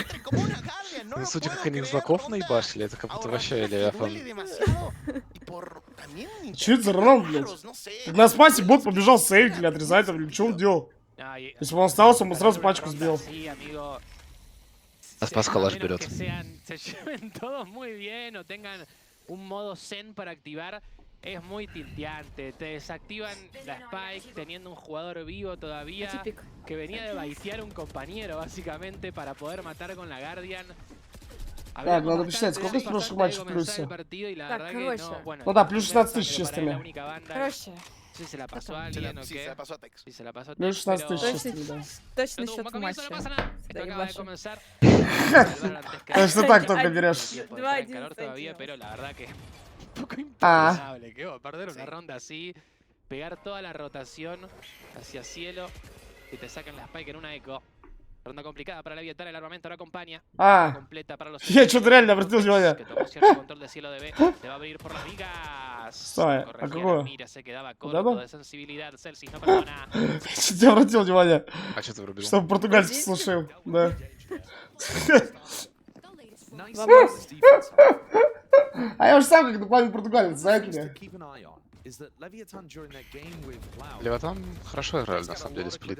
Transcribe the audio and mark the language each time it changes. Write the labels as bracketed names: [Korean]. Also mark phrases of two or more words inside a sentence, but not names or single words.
[Russian] Ну, судя как они из локов наебашили, это как будто вообще или Чё это за раунд, блядь? На спасе бот побежал сейвить или отрезать, или что он делал? Если бы он остался, он бы сразу пачку сбил. А спас калаш берет. [Spanish] Es muy tilteante, te desactivan la spike teniendo un jugador vivo todavía que venía de baitear un compañero básicamente para poder matar con la Guardian. [Russian] Так, надо посчитать, сколько в прошлых матчах плюсе? Так, короче. Ну да, плюс 16 тысяч чистыми. Короче. [Spanish] Si se la pasó a alguien o qué. Si se la pasó a [Russian] Плюс 16 тысяч чистыми, да. Точно счет матча. [Spanish] Esto acaba de comenzar. [Russian] Конечно, так только берешь. 2-1. [Spanish] Pero la verdad que poco impensable que va a perder una ronda así, pegar toda la rotación hacia cielo y te sacan la spike en una eco. Ronda complicada para la Leviatán, el armamento lo acompaña. Completa para los... [Russian] Я что-то реально обратил внимание. [Spanish] Que tomó cierto control de cielo de B, te va a abrir por las vigas. [Russian] Стой, а какого? [Spanish] Mira, se quedaba corto de sensibilidad, Celsius no perdona. [Russian] Я обратил внимание. А что ты врубил? Чтобы португальский слушал, да. А я уже сам как дополнительный португалец, знаете ли. Левиатан хорошо играли, на самом деле, сплит.